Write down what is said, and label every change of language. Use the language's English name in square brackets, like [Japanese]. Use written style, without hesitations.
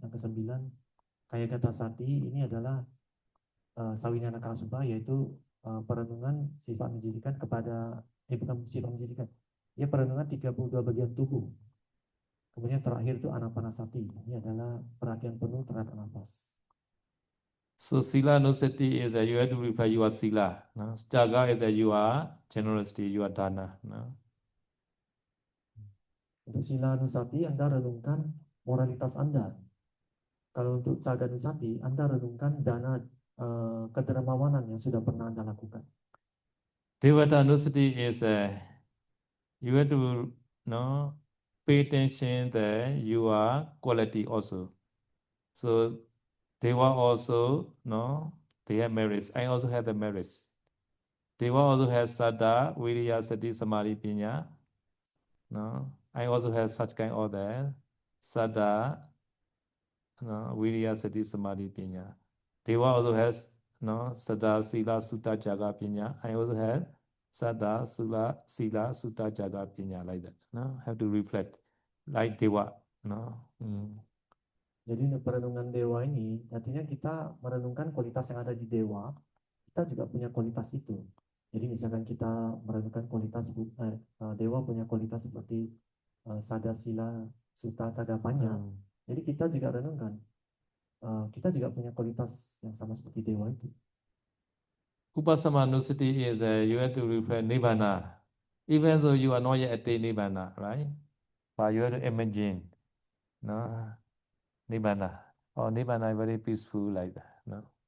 [Indonesian] Yang kesembilan, Kayagata Sati, ini adalah Sawinyana Kasubha, yaitu perenungan sifat menjijikan kepada, bukan sifat menjijikan, ya perenungan 32 bagian tubuh. Kemudian terakhir itu Anapanasati, ini adalah perhatian penuh terhadap nafas. [English] So Sila anusati is that you have to refer your Sila. No? Jaga is that you are generosity, you are dana. No? [Indonesian] Untuk Sila Nusati, Anda renungkan moralitas Anda. Kalau untuk Caga Nusati, Anda renungkan dana kedermawanan yang sudah pernah Anda lakukan. [English] Devata anusati is you have to no pay attention that you are quality also. So Deva also no they have merits. I also have the merits. Deva also has Saddha, Viriya, Sati, Samadhi, Pinya. No, I also have such kind of that Saddha, no, Viriya, Sati, Samadhi, Pinya. Deva also has no Saddha, Sila, Sutta, Jaga, Pinya. I also have Saddha, Sila, Sutta, Jaga, Pinya like that. No, have to reflect like Deva. No. [Indonesian] Jadi untuk perenungan dewa ini, artinya kita merenungkan kualitas yang ada di dewa, kita juga punya kualitas itu. Jadi misalkan kita merenungkan kualitas dewa punya kualitas seperti Sada Sila Sutta Cagapanya, jadi kita juga renungkan, kita juga punya kualitas yang sama seperti dewa itu. [English] Upasama nusati is you have to reflect Nibbana. Even though you are not yet attained Nibbana, right? But you have to imagine, no, Nibbana. Oh, Nibbana is very peaceful like that, no?